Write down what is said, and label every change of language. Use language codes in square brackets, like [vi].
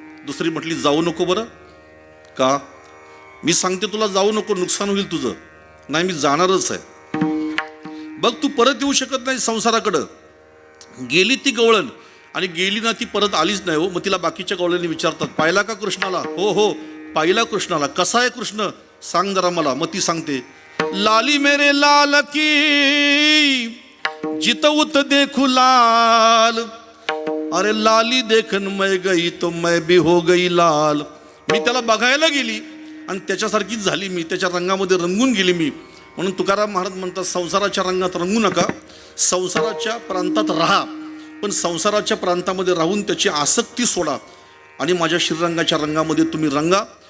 [mr] दुसरी म्हटली जाऊ नको. बरं का. मी सांगते तुला जाऊ नको, नुकसान होईल तुझं. नाही मी जाणारच आहे. बघ तू परत येऊ शकत नाही संसाराकडं. गेली ती गवळण आणि गेली ना ती परत आलीच नाही हो. मग तिला बाकीच्या गवळणी विचारतात पाहिला का कृष्णाला. हो हो पाहिला कृष्णाला. कसा आहे कृष्ण सांग जरा मला. मग ती सांगते [hi] लाली मेरे लाल की जितउत देखू लाल. अरे लाली देखन मैं गई तो मैं भी हो गई लाल. [mr] मी त्याला बघायला गेली आणि त्याच्यासारखीच झाली मी. त्याच्या रंगामध्ये रंगून गेली मी. म्हणून तुकाराम महाराज म्हणतात संसाराच्या रंगात रंगू नका. संसाराच्या प्रांतात राहा, पण संसाराच्या प्रांतामध्ये राहून त्याची आसक्ती सोडा आणि माझ्या श्रीरंगाच्या रंगामध्ये तुम्ही रंगा.